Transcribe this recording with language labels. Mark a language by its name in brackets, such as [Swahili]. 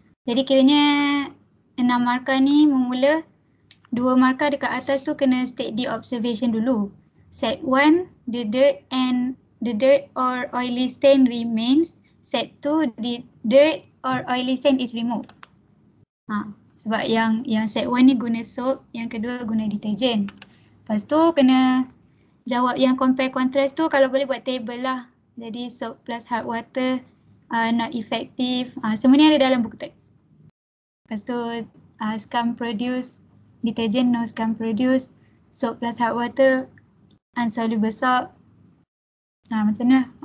[Malay] Jadi kiranya 6 markah ni memula 2 markah dekat atas tu kena [English] state the observation [Malay] dulu. [English] Set 1, the dirt or oily stain remains. Set 2, the dirt or oily stain is removed. [Malay] Sebab yang set 1 ni guna soap, yang kedua guna detergent. Lepas tu kena jawab yang compare contrast tu, kalau boleh buat table lah. Jadi [English] soap plus hard water not effective. [Malay] Semua ni ada dalam buku teks. Lepas tu [English] scum produce, detergent no scum produce, soap plus hard water, insoluble salt. [Malay] Macam ni lah.